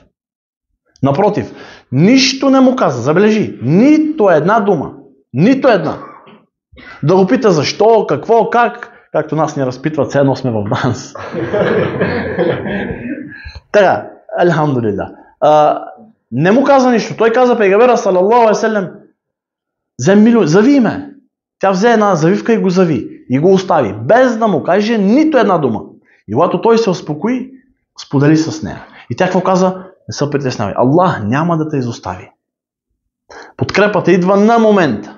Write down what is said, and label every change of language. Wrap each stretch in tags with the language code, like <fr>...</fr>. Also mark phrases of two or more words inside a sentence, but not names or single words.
<bg>Напротив, нищо не му каза, забележи, нито една дума, нито една. Да го пита защо, какво, как, както нас ни разпитват, все едно сме в данс. Така, алхамдулилlah. Не му каза нищо. Той каза пейгамбера,</bg> <ar>صلى الله عليه وسلم,</ar> <bg>зави ме. Тя взе една завивка и го зави. И го остави. Без да му каже нито една дума. И когато той се успокои, сподели с нея. И тя какво каза? Не се притеснявай. Аллах няма да те изостави. Подкрепата идва на момента.</bg>